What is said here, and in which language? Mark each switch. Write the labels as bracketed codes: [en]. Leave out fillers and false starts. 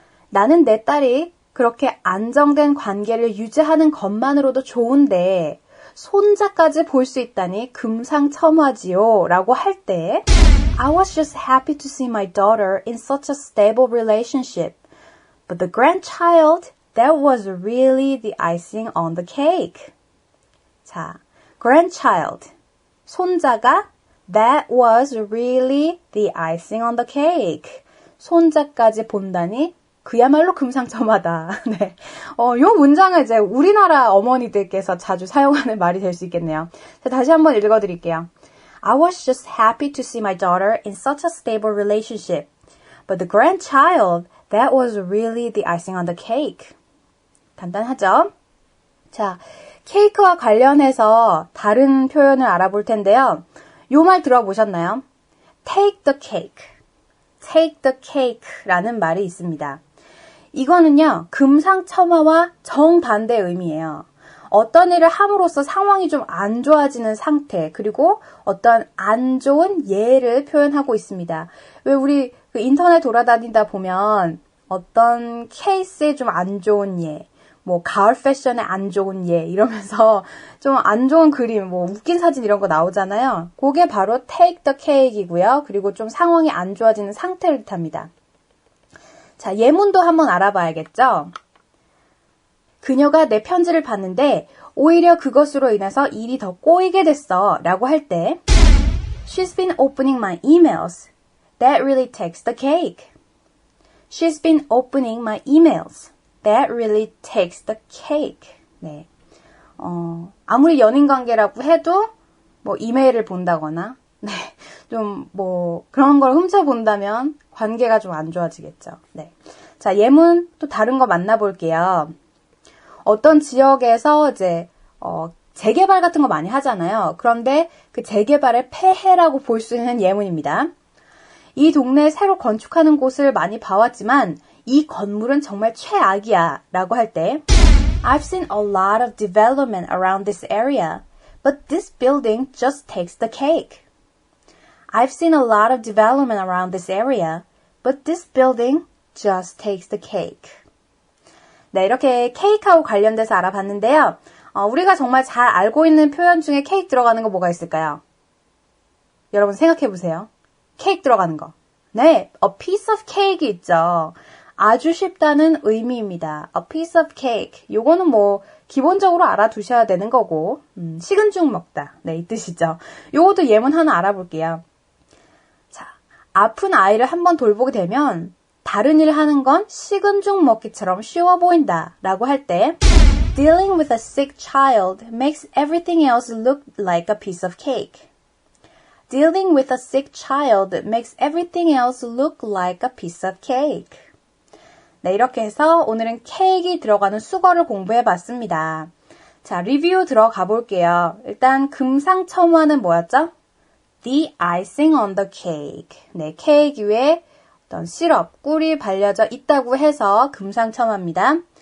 [ko] 나는 내 딸이 그렇게 안정된 관계를 유지하는 것만으로도 좋은데 손자까지 볼 수 있다니 금상첨화지요 라고 할 때 [en] I was just happy to see my daughter in such a stable relationship. But the grandchild, that was really the icing on the cake. 자, grandchild, 손자가 That was really the icing on the cake. [ko] 손자까지 본다니 그야말로 금상첨화다. 네. 요 문장은 이제 우리나라 어머니들께서 자주 사용하는 말이 될 수 있겠네요. 자, 다시 한번 읽어드릴게요. [en] I was just happy to see my daughter in such a stable relationship. But the grandchild, that was really the icing on the cake. [ko] 간단하죠? 자, 케이크와 관련해서 다른 표현을 알아볼 텐데요. 요 말 들어보셨나요? [en] Take the cake. Take the cake 라는 말이 있습니다. [ko] 이거는요, 금상첨화와 정반대의 의미예요. 어떤 일을 함으로써 상황이 좀 안 좋아지는 상태, 그리고 어떤 안 좋은 예를 표현하고 있습니다. 왜 우리 그 인터넷 돌아다니다 보면 어떤 케이스에 좀 안 좋은 예, 뭐 가을 패션에 안 좋은 예 이러면서 좀 안 좋은 그림, 뭐 웃긴 사진 이런 거 나오잖아요. 그게 바로 [en] take the cake [ko] 이고요. 그리고 좀 상황이 안 좋아지는 상태를 뜻합니다. 자, 예문도 한번 알아봐야겠죠? 그녀가 내 편지를 봤는데 오히려 그것으로 인해서 일이 더 꼬이게 됐어 라고 할 때 [en] She's been opening my emails. That really takes the cake. She's been opening my emails. That really takes the cake. [ko] 네. 아무리 연인 관계라고 해도 뭐 이메일을 본다거나 네. 좀 뭐 그런 걸 훔쳐본다면 관계가 좀 안 좋아지겠죠. 네. 자, 예문 또 다른 거 만나볼게요. 어떤 지역에서 이제 재개발 같은 거 많이 하잖아요. 그런데 그 재개발의 폐해라고 볼 수 있는 예문입니다. 이 동네에 새로 건축하는 곳을 많이 봐왔지만 이 건물은 정말 최악이야 라고 할 때 [en] I've seen a lot of development around this area, but this building just takes the cake. I've seen a lot of development around this area, but this building just takes the cake. [ko] 네, 이렇게 케이크하고 관련돼서 알아봤는데요. 우리가 정말 잘 알고 있는 표현 중에 케이크 들어가는 거 뭐가 있을까요? 여러분 생각해 보세요. 케이크 들어가는 거. [en] 네, a piece of cake 있죠. [ko] 아주 쉽다는 의미입니다. [en] a piece of cake. [ko] 요거는 뭐 기본적으로 알아두셔야 되는 거고 식은 죽 먹다. 네, 이 뜻이죠. 요것도 예문 하나 알아볼게요. 자, 아픈 아이를 한번 돌보게 되면 다른 일을 하는 건 식은 죽 먹기처럼 쉬워 보인다 라고 할 때 [en] Dealing with a sick child makes everything else look like a piece of cake. Dealing with a sick child makes everything else look like a piece of cake. [ko] 네, 이렇게 해서 오늘은 케이크가 들어가는 수거를 공부해봤습니다. 자, 리뷰 들어가 볼게요. 일단 금상첨화는 뭐였죠? [en] The icing on the cake. [ko] 네, 케이크 위에 어떤 시럽, 꿀이 발려져 있다고 해서 금상첨화입니다.